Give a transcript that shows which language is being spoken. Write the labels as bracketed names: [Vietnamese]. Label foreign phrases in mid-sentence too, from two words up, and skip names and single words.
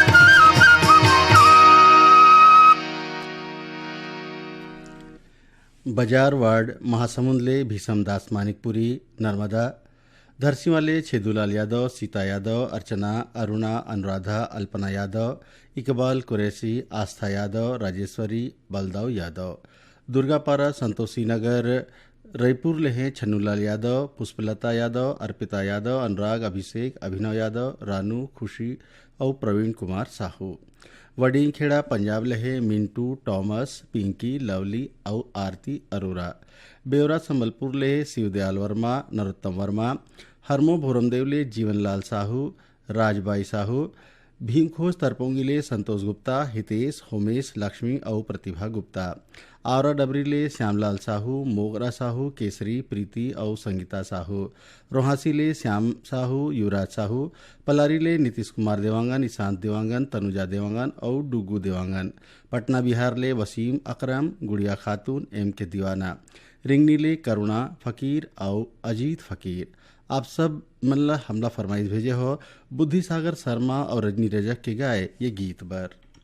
[Chhattisgarhi] बाजार वार्ड महासमुंद ले भीषमदास मानिकपुरी नर्मदा धरसीवाले छेदूलाल यादव सीता यादव अर्चना अरुणा अनुराधा अल्पना यादव इकबाल कुरैशी आस्था यादव राजेश्वरी बलदाव यादव दुर्गापारा संतोषी नगर रईपुर लेहे छन्नूलाल यादव पुष्पलता यादव अर्पिता यादव अनुराग अभिषेक अभिनव यादव रानू खुशी और प्रवीण कुमार साहू वडीखेड़ा पंजाब लहे मिंटू टॉमस पिंकी लवली और आरती अरोरा बेवरा संबलपुर लेहे शिवदयाल वर्मा नरोत्तम वर्मा हरमो भोरमदेव ले जीवनलाल साहू राजबाई साहू भीमखोज तरपोंगी ले संतोष गुप्ता हितेश होमेश लक्ष्मी और प्रतिभा गुप्ता आवरा डबरी ले श्यामलाल साहू मोगरा साहू केसरी प्रीति और संगीता साहू रोहासी ले श्याम साहू युवराज साहू पलारी ले नीतीश कुमार देवांगन ईशांत देवांगन तनुजा देवांगन और डुगू देवांगन पटना बिहार ले वसीम अकरम गुड़िया खातून एम के दीवाना रिंगनी ले करुणा फकीर और अजीत फकीर। आप सब मल्ला हमला फरमाइश भेजे हो बुद्धि सागर शर्मा और रजनी रजक के गाए ये गीत बर।